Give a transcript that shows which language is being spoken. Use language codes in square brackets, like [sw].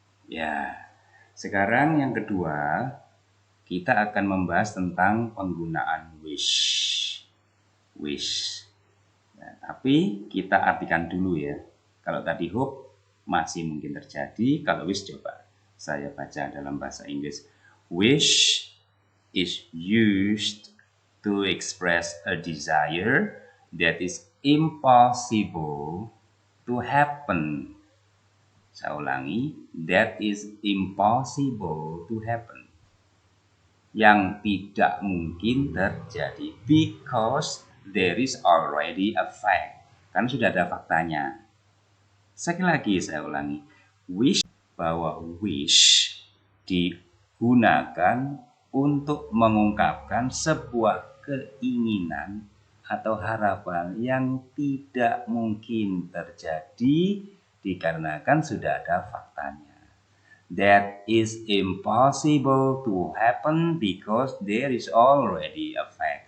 [id] Ya, sekarang yang kedua, kita akan membahas tentang penggunaan wish. Wish. Nah, tapi kita artikan dulu ya. Kalau tadi hope masih mungkin terjadi, kalau wish coba saya baca dalam bahasa Inggris. [en] Wish is used to express a desire that is impossible to happen. [id] Saya ulangi, [en] that is impossible to happen. [id] Yang tidak mungkin terjadi, [en] because there is already a fact. [id] Kan sudah ada faktanya. Sekali lagi saya ulangi, wish, bahwa wish digunakan untuk mengungkapkan sebuah keinginan atau harapan yang tidak mungkin terjadi dikarenakan sudah ada faktanya. [en] That is impossible to happen because there is already a fact.